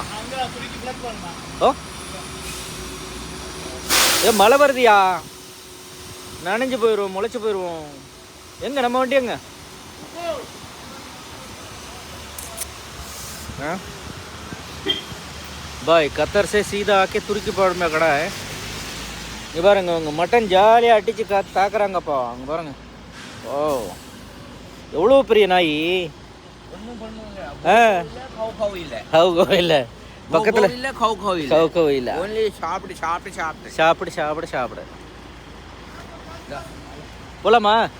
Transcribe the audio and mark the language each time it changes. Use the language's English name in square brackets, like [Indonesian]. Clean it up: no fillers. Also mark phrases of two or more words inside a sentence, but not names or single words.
[Tamil] ஓ, மழை வருதியா, நனைஞ்சு போயிடுவோம், முளைச்சி போயிடுவோம். எங்க நம்ம வண்டி எங்க? [Hindi] பாய் கத்தர் से सीधा आके तुर्की बॉर्डर में खड़ा है. [Tamil] இங்கே பாருங்க, அவங்க மட்டன் ஜாலியாக அடிச்சு தாக்குறாங்கப்பா. அங்கே பாருங்க. ஓ, எவ்வளோ பெரிய நாய். இல்லை பக்கத்தில் இல்லை. சாப்பிடு போலாமா?